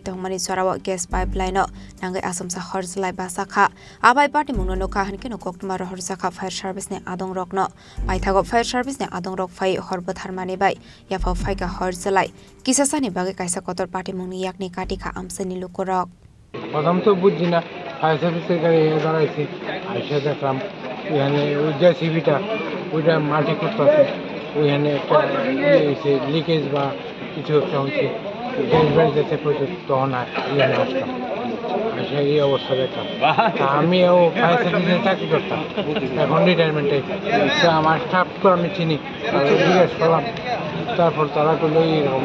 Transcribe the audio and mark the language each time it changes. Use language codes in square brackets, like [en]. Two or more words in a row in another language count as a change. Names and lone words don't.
[trp] tongmani sorawa [en] gas pipeline [trp] no Nangwi Achomsa Horjwlai Bwchakha abai Patimung no kahani no Koktuma Horjwlai [en] fire service [trp] ni adongrok no paithago [en] fire service [trp] ni adongrok phai horbotharmani bai yapo phaika Horjwlai kisasani bage kaisa kotor Patimung ni yakni katika amsani lukorok [bn] প্রথম তো বুঝছি না [en] fire service-er [bn] গাড়ি দাঁড়াইছি আইসা দেখলাম ওইখানে ওই জেসিবিটা ওইটা মাটি করতেছে ওইখানে একটা লিকেজ বা কিছু একটা হচ্ছে গ্যাস বাড়ি যাচ্ছে প্রচুর তখন এখানে আসলাম আসে এই অবস্থা দেখলাম আমিও [en] fire service-e [bn] চাকরি করতাম এখন রিটায়ারমেন্টে আমার স্টাফ তো আমি চিনি জিজ্ঞেস করলাম তারপর তারা করলো এইরকম